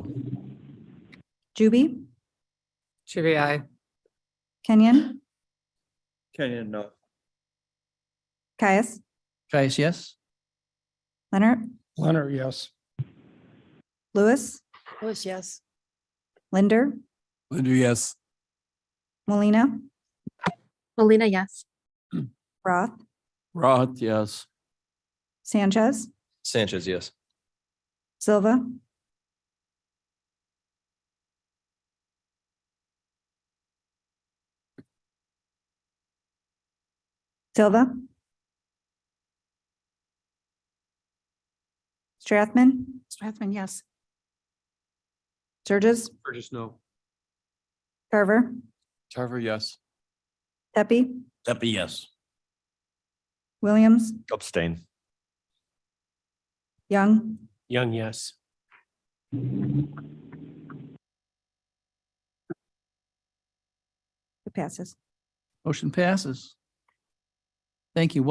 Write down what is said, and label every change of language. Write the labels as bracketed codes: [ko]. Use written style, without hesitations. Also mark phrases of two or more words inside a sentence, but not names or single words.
[en] Juby, Juby, I. Kenyon, Kenyon, no. Caius, Yes. Leonard, Leonard, yes. Lewis, Lewis, yes. Linder, Linder, yes. Molina, Molina, yes. Roth, Roth, yes. Sanchez, Sanchez, yes. Silva, Silva, Strathman, Strathman, yes. Sturgis, Sturgis, no. Tarver, Tarver, yes. Pepe, Deppie, yes. Williams, Abstain. Young, Young, yes. it passes. Motion passes. Thank you.